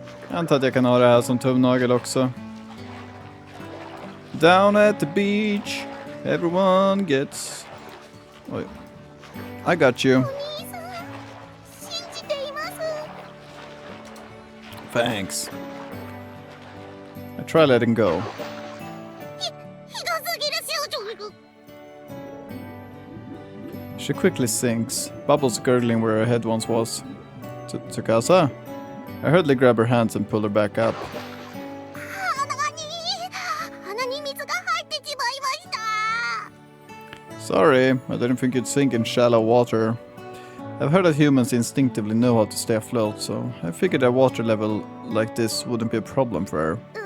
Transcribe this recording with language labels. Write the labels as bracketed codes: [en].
[sv] Jag antar att jag kan ha det här som tumnagel också. [en] Down at the beach, everyone gets... Oj. I got you. [ja] お兄さん、信じています。 [en] Thanks. I try letting go. [ja] ひどすぎる少女。 [en] She quickly sinks, bubbles gurgling where her head once was. Tsukasa? I hurriedly grab her hands and pull her back up. [ja] 鼻に水が入ってしまいました。 [en] Sorry, I didn't think you'd sink in shallow water. I've heard that humans instinctively know how to stay afloat, so I figured a water level like this wouldn't be a problem for her.